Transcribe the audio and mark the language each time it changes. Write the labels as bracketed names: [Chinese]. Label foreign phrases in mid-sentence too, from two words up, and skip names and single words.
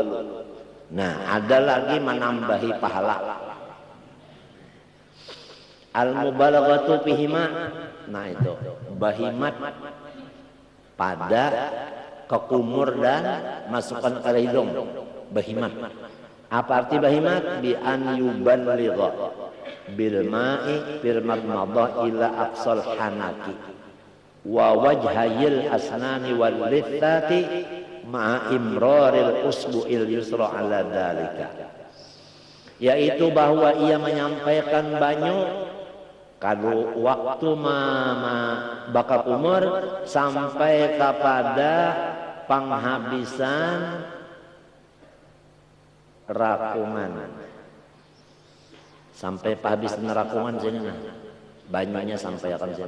[Indonesian] Nah, ada lagi menambahi pahala. [Arabic] المبالغة فيهما. [Banjar] Nah itu bahimat pada kekumur dan masukkan ke hidung. Bahimat. Apa arti bahimat? [Arabic] بأن يبلغ بالماء في المضمضة إلى أقصى الحنك ووجهي الأسنان واللثة مع إمرار الأصبع اليسرى على ذلك, [Banjar] yaitu bahwa ia menyampaikan banyu kadu waktu baka kumur sampai kepada penghabisan rakungan, sampai penghabisan rakungan sini nah banyunya sampai akan sini.